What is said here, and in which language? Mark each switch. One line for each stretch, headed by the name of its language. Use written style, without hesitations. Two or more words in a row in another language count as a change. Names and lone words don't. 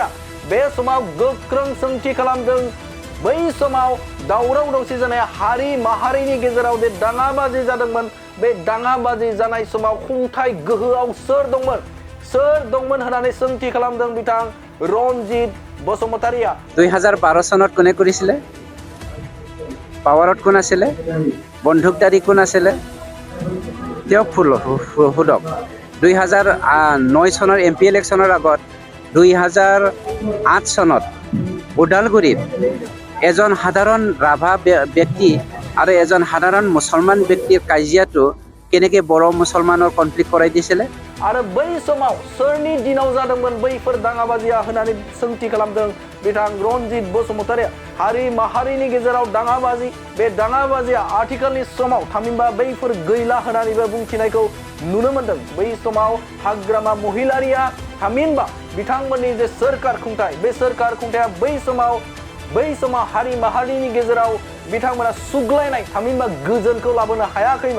Bodo: बे समाव गोख्रों सोंथि खालामदों। बै समाव दावराव दावसि जानाय हारि माहारिनि गेजेराव जे दाङाबाजि जादोंमोन, बे दाङाबाजि जानाय समाव खुंथाय गोहोआव सोर दंमोन होननानै सोंथि खालामदों बिथां रनजित बसुमतारिया।
Assamese: 2012 চনত কোনে কৰিছিলে? পাৱাৰত কোন আছিলে? বন্দুকধাৰী কোন আছিলে? তেওঁক সোধক। 2009 চনৰ MP ইলেকশ্যনৰ আগত 2008 চনত ওদালগুৰিত এজন সাধাৰণ ৰাভা ব্যক্তি আৰু এজন সাধাৰণ মুছলমান ব্যক্তিৰ কাজিয়াটো কেনেকৈ বড়ো মুছলমানৰ কনফ্লিক্ট কৰাই দিছিলে?
Bodo: आरो बै समाव सोरनि दिनाव जादोंमोन बैफोर दाङाबाजिया होननानै सोंथि खालामदों बिथां रनजित बसुमतारिया। हारि माहारिनि गेजेराव दाङाबाजि, बे दाङाबाजिया आथिखालनि समाव थामहिनबा बैफोर गैला होननानैबो बुंथिनायखौ नुनो मोनदों। बै समाव हाग्रामा महिलारिया थामहिनबा बिथांमोननि जे सोरखार खुंथाय, बे सोरखार खुंथाया बै समाव हारि माहारिनि गेजेराव बिथांमोना सुग्लायनाय थामहिनबा गोजोनखौ लाबोनो हायाखैमोन।